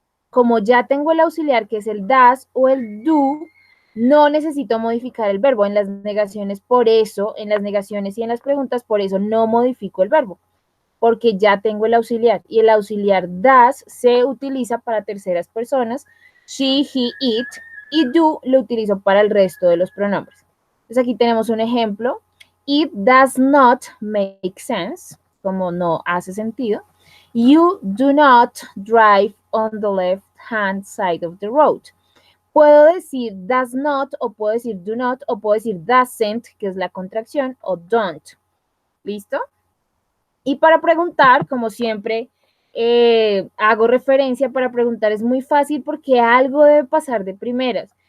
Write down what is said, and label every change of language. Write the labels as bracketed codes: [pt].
[es] Como ya tengo el auxiliar, que es el das o el do, no necesito modificar el verbo. En las negaciones, por eso, en las negaciones y en las preguntas, por eso no modifico el verbo, porque ya tengo el auxiliar. Y el auxiliar das se utiliza para terceras personas, she, he, it, y do lo utilizo para el resto de los pronombres. Entonces aquí tenemos un ejemplo. [en] It does not make sense, [es] como no hace sentido. [en] You do not drive on the left-hand side of the road. [es] Puedo decir does not, o puedo decir do not, o puedo decir doesn't, que es la contracción, o don't. ¿Listo? Y para preguntar, como siempre, hago referencia para preguntar, es muy fácil porque algo debe pasar de primeras.